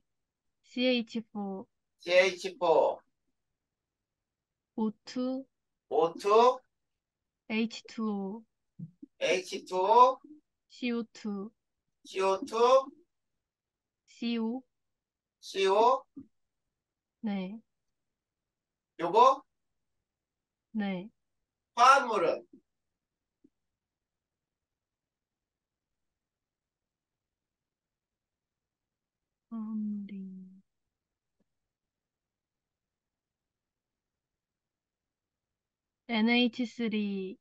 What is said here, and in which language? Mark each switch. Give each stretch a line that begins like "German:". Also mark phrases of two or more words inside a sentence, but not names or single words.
Korean: CH4, CH4, O2, O2, H2O, H2O, CO2, CO2, CO. CO, 네. 요거 네. 화합물은 아무리. NH3,